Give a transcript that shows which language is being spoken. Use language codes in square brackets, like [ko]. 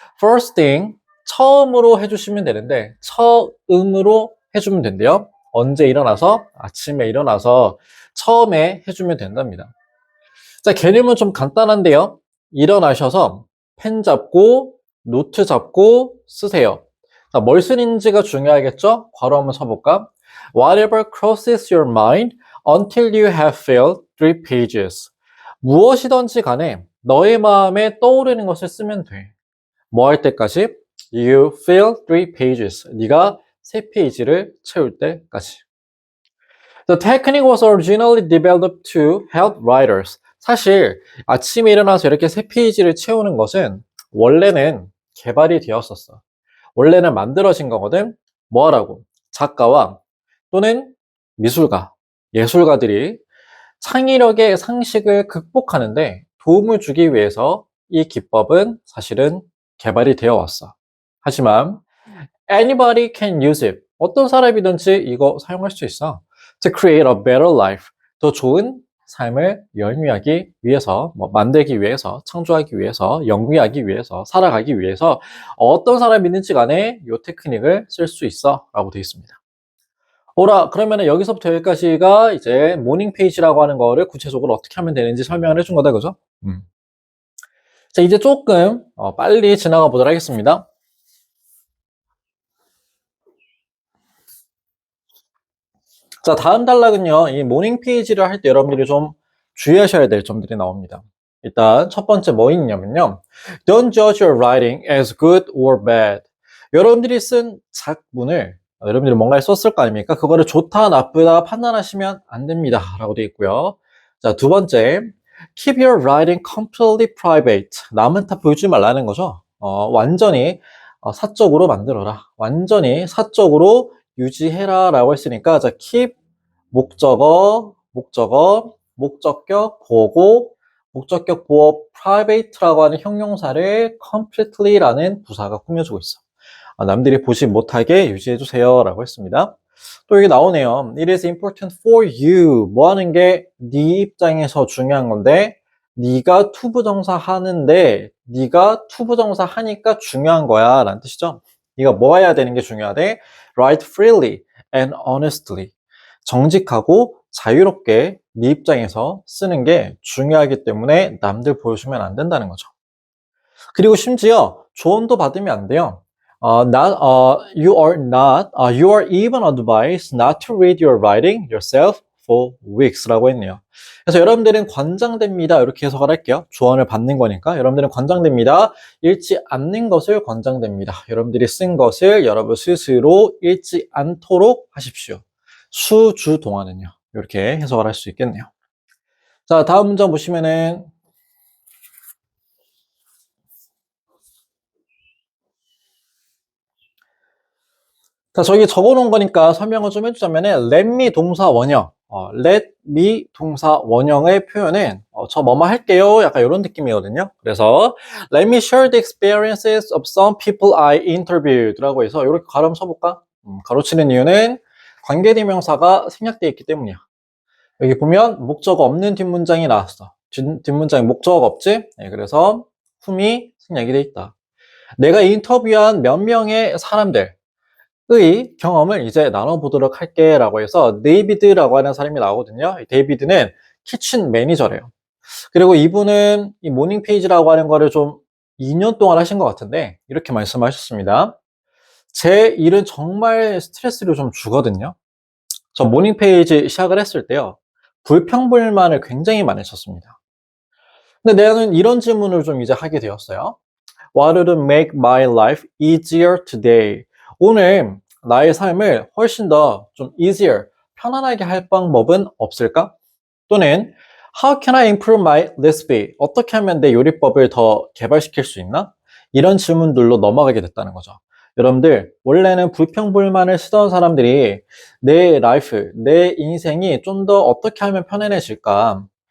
[en] First thing, [ko] 처음으로 해주시면 되는데, 처음으로 해주면 된대요. 언제 일어나서? 아침에 일어나서 처음에 해주면 된답니다. 자, 개념은 좀 간단한데요. 일어나셔서 펜 잡고, 노트 잡고 쓰세요. 자, 뭘 쓰는지가 중요하겠죠? 괄호 한번 쳐볼까? [en] Whatever crosses your mind until you have filled 3 pages. [ko] 무엇이든지 간에 너의 마음에 떠오르는 것을 쓰면 돼. 뭐 할 때까지? [en] You fill 3 pages. [ko] 네가 3페이지를 채울 때까지. [en] The technique was originally developed to help writers. [ko] 사실 아침에 일어나서 이렇게 3페이지를 채우는 것은 원래는 개발이 되었었어. 원래는 만들어진 거거든. 뭐 하라고? 작가와 또는 미술가, 예술가들이 창의력의 상식을 극복하는데 도움을 주기 위해서 이 기법은 사실은 개발이 되어 왔어. 하지만 [en] anybody can use it. [ko] 어떤 사람이든지 이거 사용할 수 있어. [en] To create a better life. [ko] 더 좋은 삶을 영위하기 위해서, 만들기 위해서, 창조하기 위해서, 영위하기 위해서, 살아가기 위해서 어떤 사람이든지 간에 이 테크닉을 쓸 수 있어 라고 되어 있습니다. 오라, 그러면 여기서부터 여기까지가 이제 모닝 페이지라고 하는 거를 구체적으로 어떻게 하면 되는지 설명을 해준 거다, 그죠? 자, 이제 조금 빨리 지나가 보도록 하겠습니다. 자, 다음 단락은요, 이 모닝 페이지를 할 때 여러분들이 좀 주의하셔야 될 점들이 나옵니다. 일단 첫 번째 뭐 있냐면요. [en] Don't judge your writing as good or bad. [ko] 여러분들이 쓴 작문을 여러분들이 뭔가를 썼을 거 아닙니까? 그거를 좋다, 나쁘다 판단하시면 안 됩니다. 라고 되어 있고요. 자, 두 번째, [en] Keep your writing completely private. [ko] 남한테 보여주지 말라는 거죠. 완전히 사적으로 만들어라. 완전히 사적으로 유지해라 라고 했으니까, 자, keep 목적격 보고, 목적격 보어 private라고 하는 형용사를 completely라는 부사가 꾸며주고 있어. 남들이 보지 못하게 유지해주세요 라고 했습니다. 또 여기 나오네요. [en] It is important for you. [ko] 뭐 하는 게 네 입장에서 중요한 건데, 네가 투부정사 하는데 네가 투부정사 하니까 중요한 거야 라는 뜻이죠. 네가 뭐 해야 되는 게 중요하대? [en] Write freely and honestly. [ko] 정직하고 자유롭게 네 입장에서 쓰는 게 중요하기 때문에 남들 보여주면 안 된다는 거죠. 그리고 심지어 조언도 받으면 안 돼요. [en] You are even advised not to read your writing yourself for weeks [ko] 라고 했네요. 그래서 여러분들은 권장됩니다. 이렇게 해석을 할게요. 조언을 받는 거니까 여러분들은 권장됩니다. 읽지 않는 것을 권장됩니다. 여러분들이 쓴 것을 여러분 스스로 읽지 않도록 하십시오. 수주 동안은요. 이렇게 해석을 할 수 있겠네요. 자, 다음 문장 보시면은 자, 저기 적어놓은 거니까 설명을 좀 해주자면은 let me 동사 원형, let me 동사 원형의 표현은 저 뭐뭐 할게요. 약간 이런 느낌이거든요. 그래서 [en] let me share the experiences of some people I interviewed [ko] 라고 해서 이렇게 가로 한번 쳐볼까? 가로치는 이유는 관계대명사가 생략되어 있기 때문이야. 여기 보면 목적 없는 뒷문장이 나왔어. 뒷문장에 목적 없지? 네, 그래서 whom이 생략이 돼 있다. 내가 인터뷰한 몇 명의 사람들 의 경험을 이제 나눠보도록 할게 라고 해서 데이비드라고 하는 사람이 나오거든요. 데이비드는 키친 매니저래요. 그리고 이분은 이 모닝 페이지라고 하는 거를 좀 2년 동안 하신 것 같은데 이렇게 말씀하셨습니다. 제 일은 정말 스트레스를 좀 주거든요. 저 모닝 페이지 시작을 했을 때요. 불평불만을 굉장히 많이 쳤습니다. 근데 나는 이런 질문을 좀 이제 하게 되었어요. [en] What would make my life easier today? [ko] 오늘 나의 삶을 훨씬 더 좀 easier, 편안하게 할 방법은 없을까? 또는 [en] How can I improve my recipe? [ko] 어떻게 하면 내 요리법을 더 개발시킬 수 있나? 이런 질문들로 넘어가게 됐다는 거죠. 여러분들, 원래는 불평불만을 쓰던 사람들이 내 라이프, 내 인생이 좀 더 어떻게 하면 편안해질까?